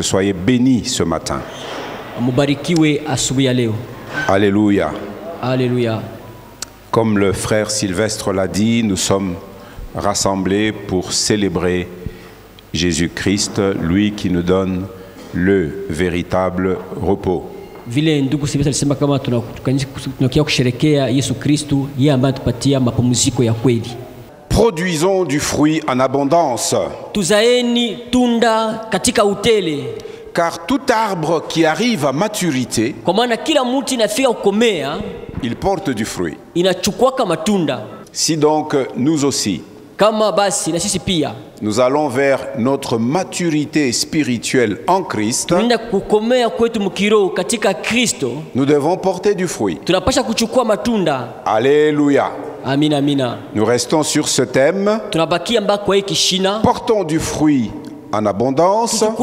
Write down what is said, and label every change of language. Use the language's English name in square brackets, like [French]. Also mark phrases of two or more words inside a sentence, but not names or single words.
[French] Soyez bénis ce matin. Alléluia. Alléluia. Comme le frère Sylvestre l'a dit, nous sommes rassemblés pour célébrer Jésus-Christ, lui qui nous donne le véritable repos. [Swahili] Vile ndugu Sylvestre alisema kama tunakia kusherekea Yesu Kristu, yeye ambaye atupatia mapumziko ya kweli. [French] Produisons du fruit en abondance. [Swahili] Tuzaeni tunda katika utele. [French] Car tout arbre qui arrive à maturité, [Swahili] kwa maana kila mti inafika kukomea, [French] il porte du fruit. [Swahili] Inachukua matunda. [French] Si donc nous aussi, [Swahili] kama basi na sisi pia, [French] nous allons vers notre maturité spirituelle en Christ, nous devons porter du fruit. Alléluia. [Swahili] Amina, amina. [French] Nous restons sur ce thème. Portons du fruit en abondance.